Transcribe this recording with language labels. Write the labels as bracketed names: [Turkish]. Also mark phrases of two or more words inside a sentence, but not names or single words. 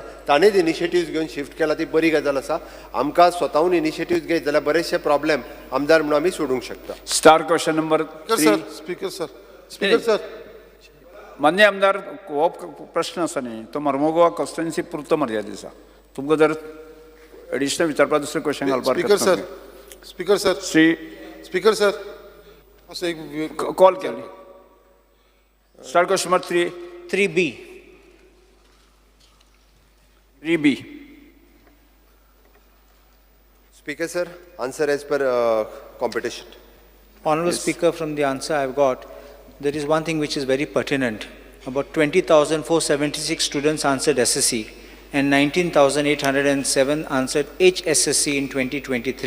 [Konkani] ताणेंच इनिशिएटिव्ह घेवन शिफ्ट केला ती बरी गजाल आसा. आमकां स्वताहून इनिशिएटिव्ह घेत जाल्यार बरेचशे प्रॉब्लेम आमदार म्हणून आमी सोडूंक शकता. [English] star question number 3. Speaker sir. [Konkani] मान्य आमदार हो प्रश्न आसा न्ही तो मर्मुगांव कॉन्स्टिट्युएन्सी पुरतो मर्यादीत आसा. तुमकां जर एडिशनल विचारपाक दुसरें क्वेश्चन घालपाक [English] Speaker sir. Speaker sir, [Konkani] असं एक कॉल केली. [English] star question number 3. 3B. 3B. Speaker sir, answer as per competition. Honorable Speaker, from the answer I've got, there is one thing which is very pertinent. About 20,476 students answered SSC and 19,807 answered HSSC in 2023.